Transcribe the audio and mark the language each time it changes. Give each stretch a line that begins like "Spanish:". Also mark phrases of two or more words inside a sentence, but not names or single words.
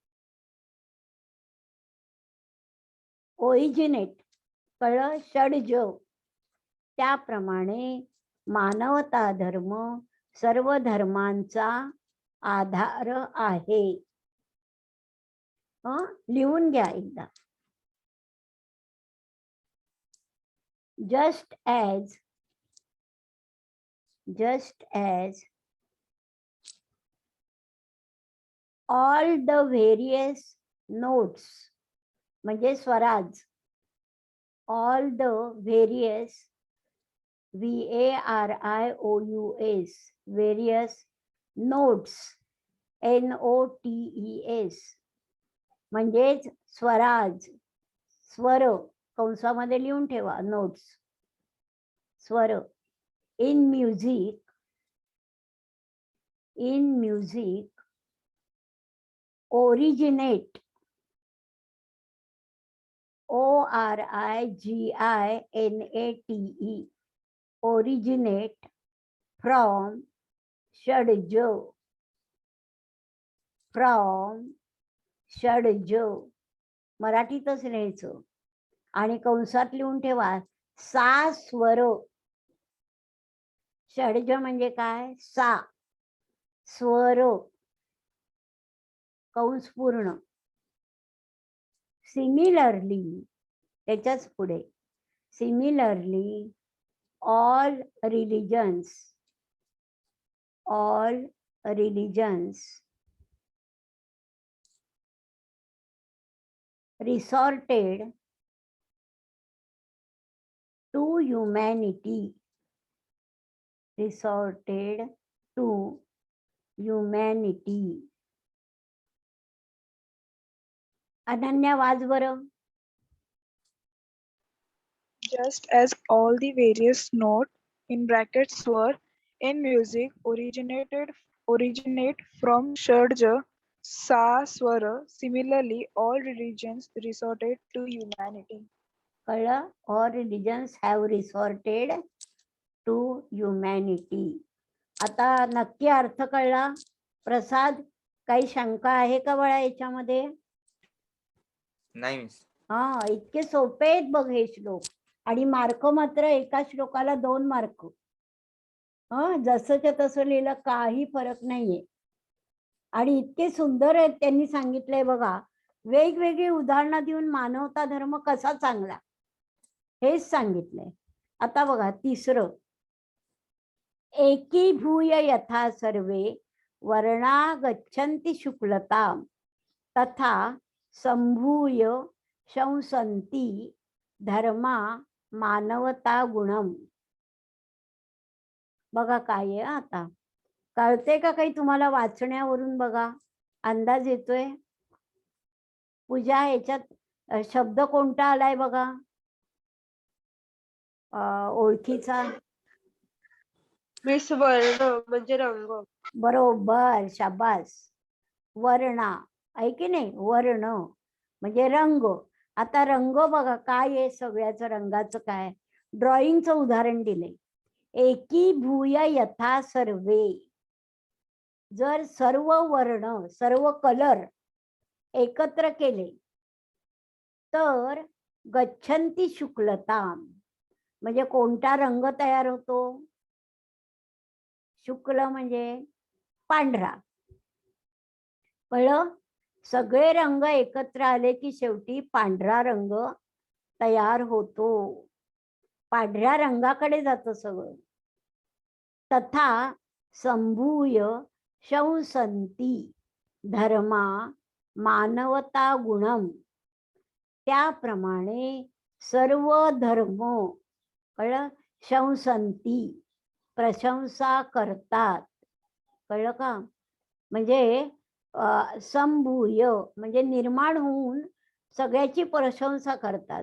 Marathi: ओरिजिनेट, कळलं? षड्ज. त्याप्रमाणे मानवता धर्म सर्व धर्मांचा आधार आहे. लिहून घ्या एकदा.
English: just as all the various notes
Marathi: म्हणजे स्वराज.
English: all the various VARIOUS various notes NOTES
Marathi: म्हणजेच स्वराज, स्वर कंसामध्ये लिहून ठेवा नोट्स, स्वर.
English: in music originate ORIGINATE originate from
Marathi: षड्ज मराठीतच लिहायचं आणि कंसात लिहून ठेवा सा स्वर. षड्ज म्हणजे काय? सा स्वर कंस पूर्ण. सिमिलरली त्याच्याच पुढे
English: similarly all religions resorted to humanity
Marathi: अनन्या वाच बरं.
English: Just as all the various note in brackets swar in music originate from Shadja, Sa, Swara, similarly all religions resorted to humanity.
Marathi: कळलं?
English: All religions have resorted to humanity.
Marathi: आता नक्की अर्थ कळला? प्रसाद, काही शंका आहे का बाळा याच्यामध्ये? नाही मिस. हा, इतके सोपे आहेत बघ हे श्लोक. आणि मार्क मात्र एका श्लोकाला 2 मार्क. जसंच्या तसं लिहिलं काही फरक नाहीये. आणि इतके सुंदर आहेत त्यांनी सांगितलंय बघा. वेगवेगळी उदाहरणं देऊन मानवता धर्म कसा चांगला हेच सांगितलंय. आता बघा तिसरं.
Sanskrit: एकीभूय यथा सर्वे वर्णा गच्छन्ति शुक्लतां तथा संभूय शंसन्ति धर्मा मानवता गुणम.
Marathi: बघा काय आहे आता. कळते का काही तुम्हाला वाचण्यावरून? बघा अंदाज येतोय? पूजा याच्यात शब्द कोणता आलाय बघा ओळखीचा? मिस वर्ण म्हणजे रंग. बरोबर, शाबास. वर्णा आहे की नाही? वर्ण म्हणजे रंग. आता रंग बघा काय आहे, सगळ्याचं रंगाचं काय. ड्रॉइंगचं उदाहरण दिलंय.
Sanskrit: एकीभूय यथा सर्वे.
Marathi: जर सर्व वर्ण सर्व कलर एकत्र केले तर
Sanskrit: गच्छन्ति शुक्लताम
Marathi: म्हणजे कोणता रंग तयार होतो? शुक्ल म्हणजे पांढरा. कळलं? सगळे रंग एकत्र आले की शेवटी पांढरा रंग तयार होतो. पांढऱ्या रंगाकडे जातं सगळं.
Sanskrit: तथा संभूय शंसन्ति धर्मा मानवता गुणम.
Marathi: त्याप्रमाणे सर्व धर्म कळलं शंसन्ति प्रशंसा करतात. कळलं का? म्हणजे संभूय म्हणजे निर्माण होऊन सगळ्याची प्रशंसा करतात.